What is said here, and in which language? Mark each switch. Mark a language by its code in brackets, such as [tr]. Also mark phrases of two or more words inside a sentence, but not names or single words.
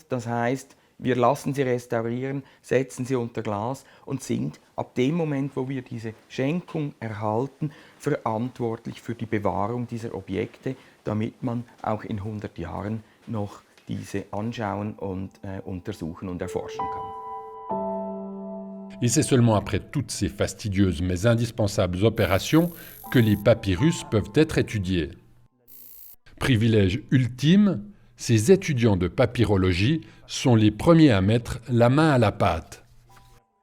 [de] Das heißt, wir lassen sie restaurieren, setzen sie unter Glas und sind ab dem Moment, wo wir diese Schenkung erhalten, verantwortlich für die Bewahrung dieser Objekte, damit man auch in 100 Jahren noch diese anschauen und untersuchen und erforschen kann. [fr] Et c'est seulement après toutes ces fastidieuses mais indispensables opérations que les papyrus peuvent être étudiés. Privilège ultime, ces étudiants de papyrologie sont les premiers à mettre la main à la pâte.